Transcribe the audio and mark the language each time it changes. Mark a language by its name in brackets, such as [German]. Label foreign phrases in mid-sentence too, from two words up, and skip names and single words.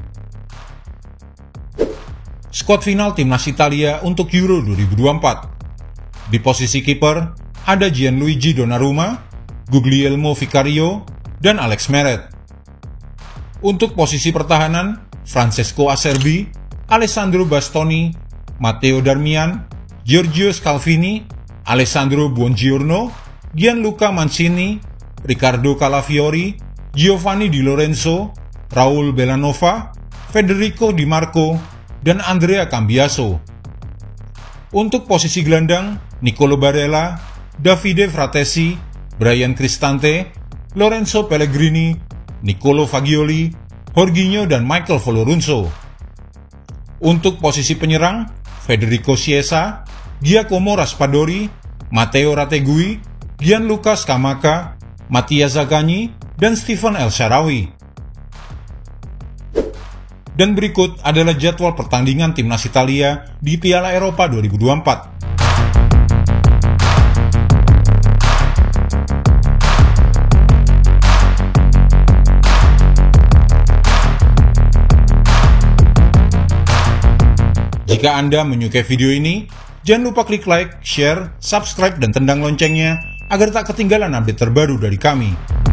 [Indonesian] Skuad final timnas Italia untuk Euro 2024. Di posisi kiper ada Gianluigi Donnarumma, Guglielmo Vicario, dan Alex Meret. Untuk posisi pertahanan, Francesco Acerbi, Alessandro Bastoni, Matteo Darmian, Giorgio Scalvini, Alessandro Buongiorno, Gianluca Mancini, Riccardo Calafiori, Giovanni Di Lorenzo, Raul Bellanova, Federico Di Marco, dan Andrea Cambiaso. Untuk posisi gelandang, Nicolo Barella, Davide Fratesi, Bryan Cristante, Lorenzo Pellegrini, Nicolo Fagioli, Jorginho, dan Michael Folorunso. Untuk posisi penyerang, Federico Chiesa, Giacomo Raspadori, Matteo Rategui, Gianluca Scamacca, Mattia Zaccagni, dan Stephen El Shaarawy. Dan berikut adalah jadwal pertandingan timnas Italia di Piala Eropa 2024. Jika Anda menyukai video ini, jangan lupa klik [English] like, share, subscribe, [Indonesian] dan tendang loncengnya agar tak ketinggalan update terbaru dari kami.